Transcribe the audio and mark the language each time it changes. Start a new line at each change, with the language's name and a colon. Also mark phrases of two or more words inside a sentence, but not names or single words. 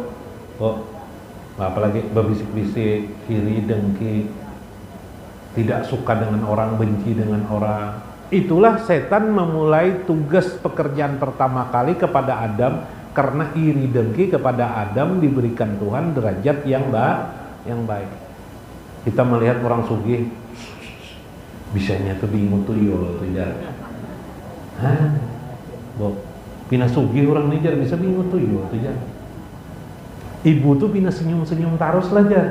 Indonesian: Apalagi berbisik-bisik, iri dengki, tidak suka dengan orang, benci dengan orang. Itulah setan memulai tugas pekerjaan pertama kali kepada Adam, karena iri dengki kepada Adam diberikan Tuhan derajat yang baik.
Banjar: Kita melihat orang sugih, bisanya tuh bingung tuh yo tuh jar. Pina sugih orang nih jar bisa bingung tuh yo tuh jar. Ibu tuh pina senyum-senyum terus lah jar.